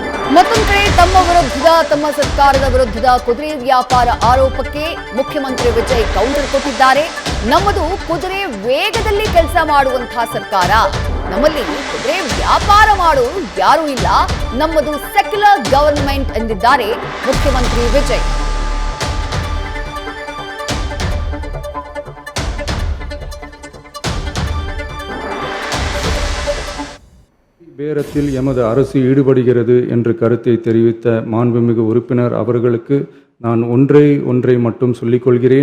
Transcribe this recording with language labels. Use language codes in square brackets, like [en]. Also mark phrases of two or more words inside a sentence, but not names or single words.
[kn] ಮತ್ತೊಂದು ಕಡೆ ತಮ್ಮ ಸರ್ಕಾರದ ವಿರುದ್ಧದ ಕುದುರೆ ವ್ಯಾಪಾರ ಆರೋಪಕ್ಕೆ ಮುಖ್ಯಮಂತ್ರಿ ವಿಜಯ್ ಕೌಂಟರ್ ಕೊಟ್ಟಿದ್ದಾರೆ. ನಮ್ಮದು ಕುದುರೆ ವೇಗದಲ್ಲಿ ಕೆಲಸ ಮಾಡುವಂತಹ ಸರ್ಕಾರ, ನಮ್ಮಲ್ಲಿ ಕುದುರೆ ವ್ಯಾಪಾರ ಮಾಡೋರು ಯಾರೂ ಇಲ್ಲ, ನಮ್ಮದು [en] secular government [kn] ಎಂದಿದ್ದಾರೆ ಮುಖ್ಯಮಂತ್ರಿ ವಿಜಯ್. [ta] பேரத்தில் எமது அரசு ஈடுபடுகிறது என்ற கருத்தை தெரிவித்த மாண்புமிகு உறுப்பினர் அவர்களுக்கு நான் ஒன்றை மட்டும் சொல்லிக்கொள்கிறேன்.